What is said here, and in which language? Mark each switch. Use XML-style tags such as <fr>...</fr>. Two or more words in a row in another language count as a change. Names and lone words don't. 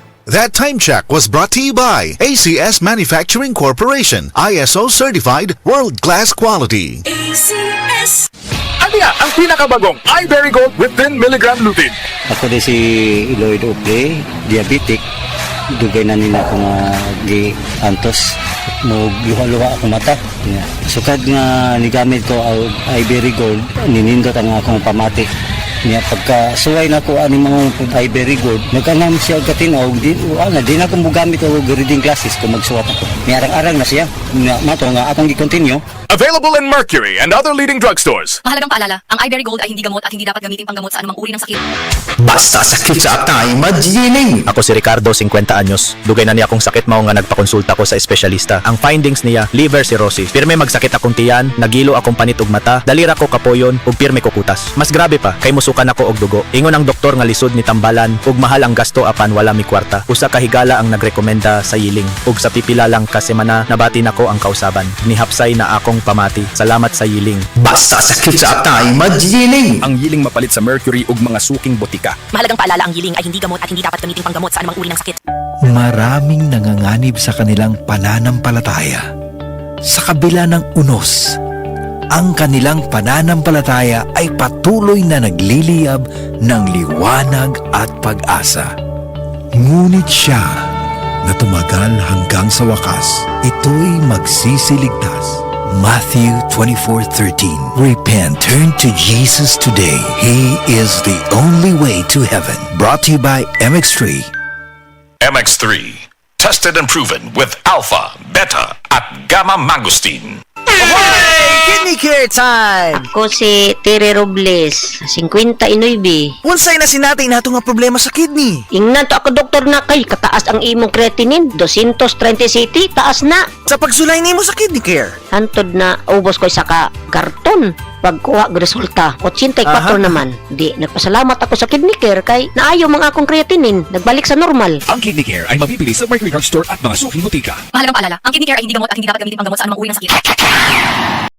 <en>That time check was brought to you by ACS Manufacturing Corporation, ISO certified world-class quality. ACS.</en> <tl>Ano nga ang pinakabagong iBerry Gold</tl> <en>with 10 mg lutein?</en> <ceb>Ako di si Lloyd Ople, diabetic. Dugay na nila ako nga gi-antos. Luha-luha ako mata. Sukad nga nigamit ko ang iBerry Gold, ninindot ang akong pamati. Niya pagka suway na ko ani mga iBerry Gold, nagkanam siya katinaw, di na ko mugamit og</ceb> <en>reading classes</en> <ceb>kung magsuwat ako. May arang-arang na siya. Mato nga akong gi-continue.</ceb> <en>Available in Mercury and other leading drugstores.</en> <tl>Mahalagang paalala, ang iBerry Gold ay hindi gamot at hindi dapat gamitin panggamot sa anumang uri ng sakit.</tl> <ceb>Basta sakit sa atay, magiling. Ako si Ricardo, 50 anyos. Dugay na niya akong sakit mao nga nagpakonsulta ko sa espesyalista. Ang findings niya,</ceb> <en>liver cirrhosis.</en> <ceb>Pirme magsakit akong tiyan, nagilo akong panit ug mata, dalira ko kapoyon ug pirme ko kutas. Mas grabe pa, kay musukan ako og dugo. Ingon ang doktor nga lisod ni tambalan ug mahal ang gasto apan wala mi kwarta. Usa ka higala ang nagrekomenda sa yiling ug sa pipila lang ka semana nabati nako ang kausaban. Nihapsay na akong pamati. Salamat sa yiling. Basta sakit sa atay, magiling. Ang yiling mapalit sa Mercury ug mga suking botika.</ceb> <tl>Mahalagang paalala, ang yiling ay hindi gamot at hindi dapat gamitin panggamot sa anumang uri ng sakit. Maraming nanganganib sa kanilang pananampalataya. Sa kabila ng unos, ang kanilang pananampalataya ay patuloy na nagliliyab ng liwanag at pag-asa. Ngunit siya na tumagal hanggang sa wakas, ito'y magsisiligtas.</tl> <en>Matthew 24:13. Repent, turn to Jesus today. He is the only way to heaven. Brought to you by MX3. MX3, tested and proven with alpha, beta, at gamma mangosteen. Kidney care time!</en> <ceb>Ako si Tere Robles, 59. Unsay na sinatay nato nga problema sa kidney? Ingnan to ako doktor na kay kataas ang imong creatinine, 230 city, taas na. Sa pagsulay nimo sa kidney care. Hantod na ubos ko isa ka karton. Pagkuha og resulta, 84 naman. Di, nagpasalamat ako sa kidney care kay naayo mga akong creatinine, nagbalik sa normal.</ceb> <tl>Ang Kidney Care ay mabibili sa Mercury Drug Store at mga suking botika. Mahalagang paalala, ang kidney care ay hindi gamot at hindi dapat gamitin panggamot sa anumang uri ng sakit.</tl>